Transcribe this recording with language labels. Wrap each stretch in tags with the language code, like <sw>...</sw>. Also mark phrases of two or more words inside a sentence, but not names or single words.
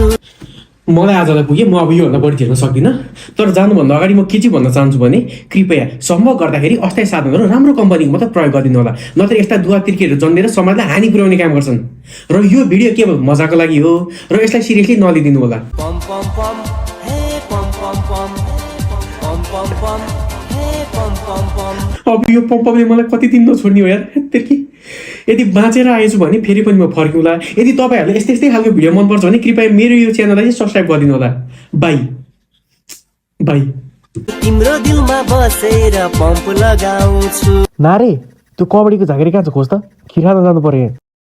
<ne>मलाई आजलाई पुगे, म अब योभन्दा बढी झेल्न सक्दिनँ। तर जानुभन्दा अगाडि म के चाहिँ भन्न चाहन्छु भने कृपया सम्भव गर्दाखेरि अस्थायी साधनहरू राम्रो कम्पनीको मात्र प्रयोग गरिदिनु होला, नत्र यस्ता दुवा तिर्कीहरू जन्मेर समाजलाई हानि पुर्याउने काम गर्छन्। र यो भिडियो केवल मजाको लागि हो र यसलाई सिरियसली नलिदिनु होला। पम पम पम हे पम पम पम पम पम पम हे पम पम पम। अब यो पम्पले मलाई कति दिन नछोड्ने हो यार तिर्की। यदि बाँचेर आएछु भने फेरि पनि म फर्किउँला। यदि तपाईँहरूले यस्तै खालको भिडियो मनपर्छ भने कृपया मेरो यो च्यानललाई सब्सक्राइब गरिदिनु होला।</ne> <en>bye bye.</en> <ne>तिम्रो दिलमा बसेर पम्प लगाउँछु। नारे त्यो कबड्डीको झाँक्री कहाँ छ खोज त, खिर खान जानु पर्यो।</ne>